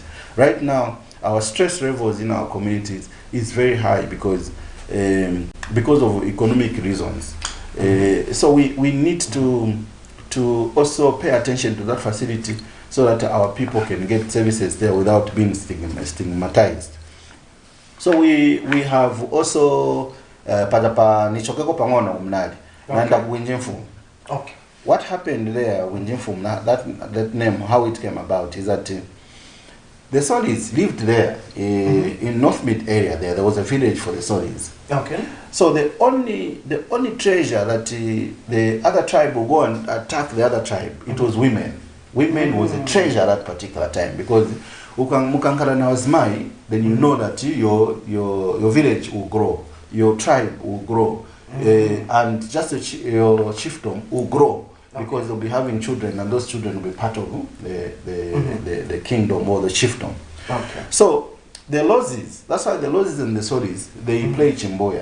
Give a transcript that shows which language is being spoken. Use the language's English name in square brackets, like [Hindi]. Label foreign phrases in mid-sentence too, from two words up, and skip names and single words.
[English] Right now, our stress levels in our communities is very high because of economic reasons. So we need to also pay attention to that facility so that our people can get services there without being stigmatized. So we have also [Bemba] padapa nichokeko pangona umnali nanda kuwinjimfumu. [English] Okay. What happened there Winjimfumu, that name, how it came about is that the Solis lived there in North Mid area. There was a village for the Solis. Okay. So the only treasure that the other tribe would go and attack the other tribe, it was women. Women was a treasure at that particular time, because [Bemba] mukankara na wazmai, [English] then you know that your village will grow, your tribe will grow, and just your chiefdom will grow. Because they'll be having children, and those children will be part of the kingdom or the chiefdom. Okay. So the Lozis, that's why the Lozis and the Solis, they play Chimboya.